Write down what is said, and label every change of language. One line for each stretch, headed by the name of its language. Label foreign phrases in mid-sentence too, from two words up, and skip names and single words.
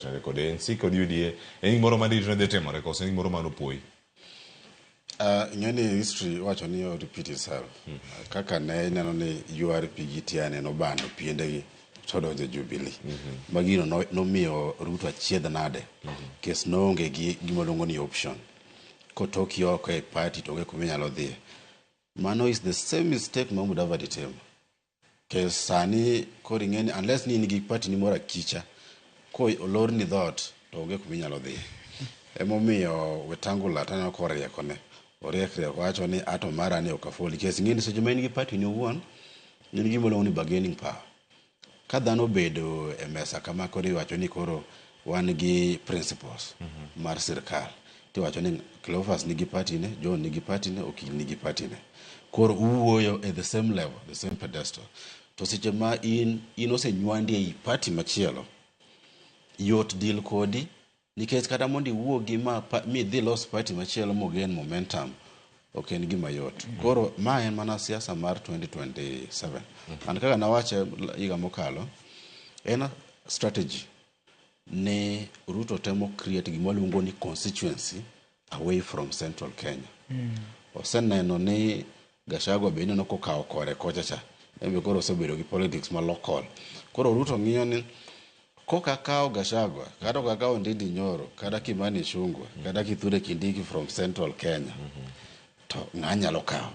Luo (Kenya and Tanzania): kod ANC kod UDA en gimoro madito ne timore koso en gimoro manopoi. Ng'ani history wacho ni o
English: repeat itself.
Luo (Kenya and Tanzania): Kaka ne ineno ni URP gi TIANE nobando piendegi to donjo Jubilee. Magino nomiyo Ruto achiedh nade. Kes noonge gi gima luongo ni option. Kotoki oko e party to onge kuma inyalo dhie. Mano
English: is the same mistake
Luo (Kenya and Tanzania): ma Mudavadi timo. Kes sani koro ing'eni unless ni in gi party ni moro akicha ko olor ni dhot to onge kuma inyalo dhie. Emomiyo Wetangula taneno koriekone. Oriekre wacho ni ato mara ne okafoli. Kes ing'eni seche ma in gi party ni owuon in gima luongo ni
English: bargaining power.
Luo (Kenya and Tanzania): Ka dhano bedo e mesa kama koro iwacho ni koro wan gi principles mar sirkal. Tiwacho ni Cleophas nigi party ne, John nigi party ne, Okil nigi party ne. Koro uwuoyo
English: at the same level, the same pedestal.
Luo (Kenya and Tanzania): To seche ma in osenywandi ei party machielo, yot deal kodi, nikech kata mondo iwuog gi mi dhi los party machielo mogen momentum, ok en gima yot. Koro ma en mana siasa mar 2027. And kaka nawache higa mokalo, en strategy ne Ruto temo create gima luongo ni
English: constituency away from central Kenya.
Luo (Kenya and Tanzania): Oseneno ni Gachagua be ineno kokawo kore kochacha. Embe koro osebedo gi politics ma local. Koro Ruto ng'iyo ni koka kawo Gachagua, kata kokakawo Ndindi Nyoro, kata Kimani Ichung'wah, kata Kithure Kindiki
English: from central Kenya,
Luo (Kenya and Tanzania): to ng'a nyalo kawo.